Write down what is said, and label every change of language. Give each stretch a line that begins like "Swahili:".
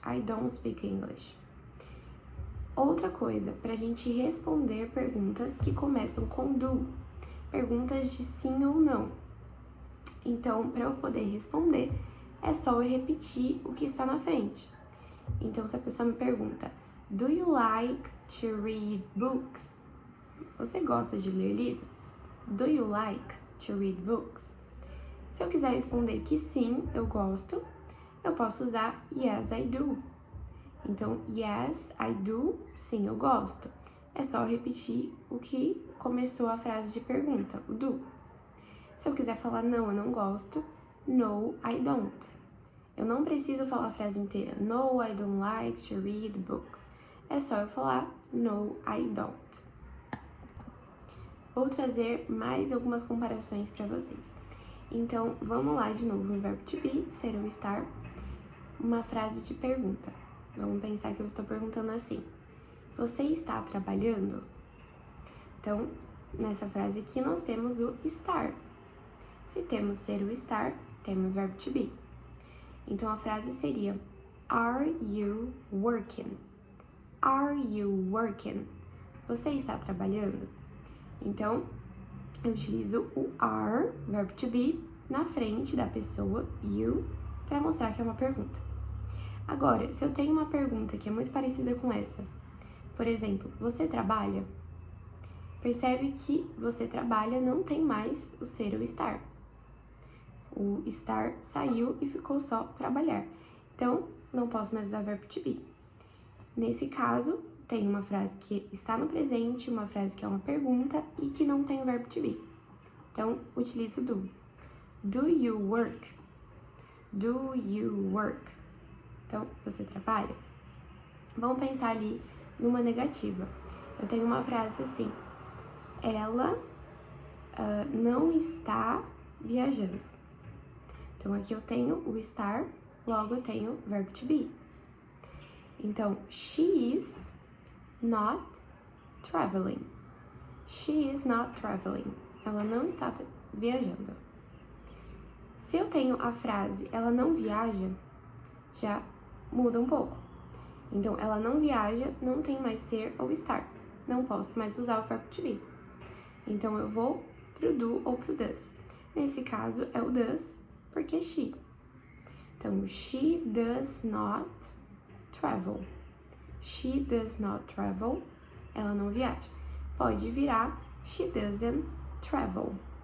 English: I don't speak English.
Portuguese: Outra coisa, para a gente responder perguntas que começam com do, perguntas de sim ou não. Então, para eu poder responder, é só eu repetir o que está na frente. Então, se a pessoa me pergunta,
English: do you like to read books?
Portuguese: Você gosta de ler livros?
English: Do you like to read books?
Portuguese: Se eu quiser responder que sim, eu gosto, eu posso usar
English: yes, I do.
Portuguese: Então,
English: yes, I do,
Portuguese: sim, eu gosto. É só repetir o que começou a frase de pergunta, o do. Se eu quiser falar não, eu não gosto,
English: no, I don't.
Portuguese: Eu não preciso falar a frase inteira,
English: no, I don't like to read books.
Portuguese: É só eu falar
English: no, I don't.
Portuguese: Vou trazer mais algumas comparações para vocês. Então, vamos lá de novo no verbo to be, ser ou estar, uma frase de pergunta. Vamos pensar que eu estou perguntando assim, você está trabalhando? Então, nessa frase aqui nós temos o estar. Se temos ser ou estar, temos verbo to be. Então, a frase seria,
English: are you working? Are you working?
Portuguese: Você está trabalhando? Então, eu utilizo o are, verbo to be, na frente da pessoa, you, para mostrar que é uma pergunta. Agora, se eu tenho uma pergunta que é muito parecida com essa, por exemplo, você trabalha? Percebe que você trabalha não tem mais o ser ou estar. O estar saiu e ficou só trabalhar. Então, não posso mais usar verbo to be. Nesse caso, tem uma frase que está no presente, uma frase que é uma pergunta e que não tem o verbo to be.
English: Então, utilizo do. Do you work? Do you work?
Portuguese: Então, você trabalha? Vamos pensar ali numa negativa. Eu tenho uma frase assim, ela não está viajando. Então, aqui eu tenho o estar, logo eu tenho o verbo to be.
English: Então, she is not traveling. She is not traveling.
Portuguese: Ela não está viajando. Se eu tenho a frase, ela não viaja, já muda um pouco. Então, ela não viaja, não tem mais ser ou estar. Não posso mais usar o verbo to be. Então, eu vou pro do ou pro does. Nesse caso, é o does, porque she.
English: Então, she does not travel. She does not travel.
Portuguese: Ela não viaja. Pode virar
English: she doesn't travel.